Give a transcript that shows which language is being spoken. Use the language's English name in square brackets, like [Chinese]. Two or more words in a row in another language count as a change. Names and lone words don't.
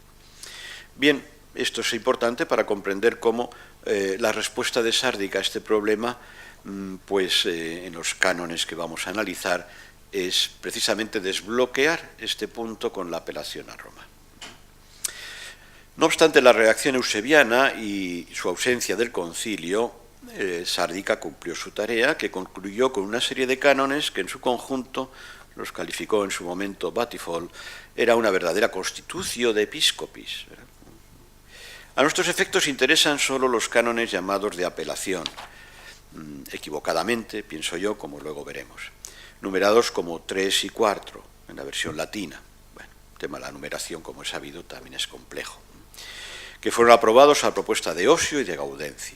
[Spanish] Bien, esto es importante para comprender cómo la respuesta de Sárdica a este problema, en los cánones que vamos a analizar, es precisamente desbloquear este punto con la apelación a Roma. No obstante la reacción eusebiana y su ausencia del concilio, Sárdica cumplió su tarea, que concluyó con una serie de cánones que en su conjunto, los calificó en su momento Battifoll, era una verdadera [Latin] constitutio de episcopis. [Spanish] A nuestros efectos interesan solo los cánones llamados de apelación, equivocadamente, pienso yo, como luego veremos, numerados como 3 y 4 en la versión latina. Bueno, el tema de la numeración, como es sabido, también es complejo, que fueron aprobados a propuesta de Osio y de Gaudencio.